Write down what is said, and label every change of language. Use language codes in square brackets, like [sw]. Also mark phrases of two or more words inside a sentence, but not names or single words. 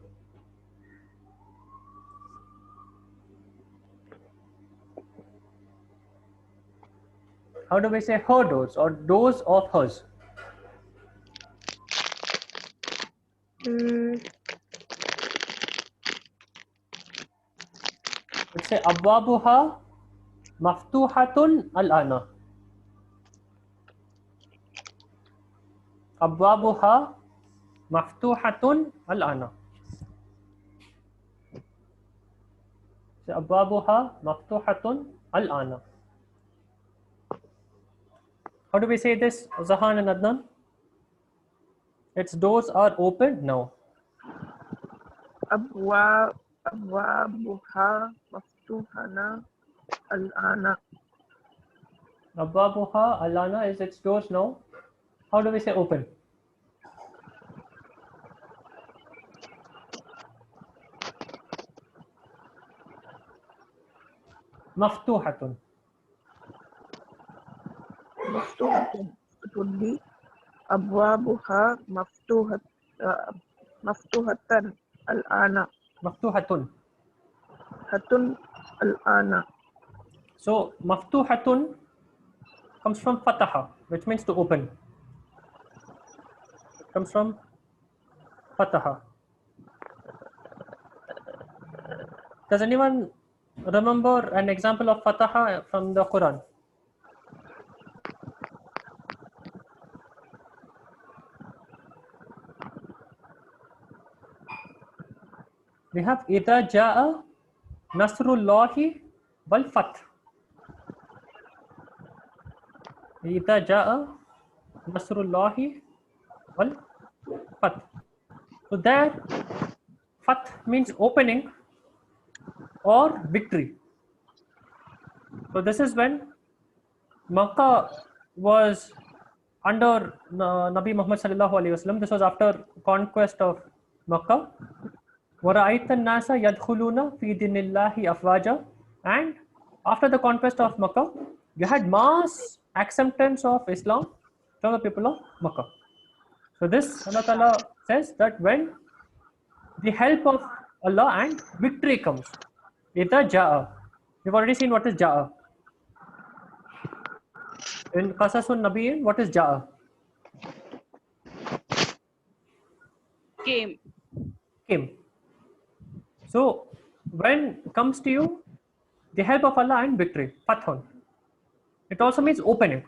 [en] How do we say her doors or doors of hers? Let's say [ar] أبوابها مفتوحة الآن. أبوابها مفتوحة الآن. So أبوابها مفتوحة الآن. [en] How do we say this, Zahan and Adnan? Its doors are open now. [ar] أبوابها مفتوحة الآن. أبوابها الآن [en] is its doors now. How do we say open? Maftuhatun. [ar] Maftuhatun. [en] It would be [ar] أبوابها مفتوحةً الآن. [en] Maftuhatun. [ar] حةٌ الآن. [en] So maftuhatun comes from fataha, which means to open. Comes from fataha. Does anyone remember an example of Fataha from the Quran? [ar] We have إِذَا جَاءَ نَصْرُ اللَّهِ وَالْفَتْحُ. إِذَا جَاءَ نَصْرُ اللَّهِ وَالْفَتْحُ. [en] So there, Fath means opening or victory. So this is when Makkah was under Nabi Muhammad [ar] صلى الله عليه وسلم. [en] This was after conquest of Makkah. [ar] وَرَأَيْتَ النَّاسَ يَدْخُلُونَ فِي دِينِ اللَّهِ أَفْوَاجًا. [en] And after the conquest of Makkah, you had mass acceptance of Islam from the people of Makkah. So this Allah Ta'ala says that when the help of Allah and victory comes, [ar] إِذَا جَاءَ. [en] We've already seen what is Ja'a. In Qasasun Nabiyyin, what is Ja'a? Came. Came. So when comes to you the help of Allah and victory, Fathun, it also means opening.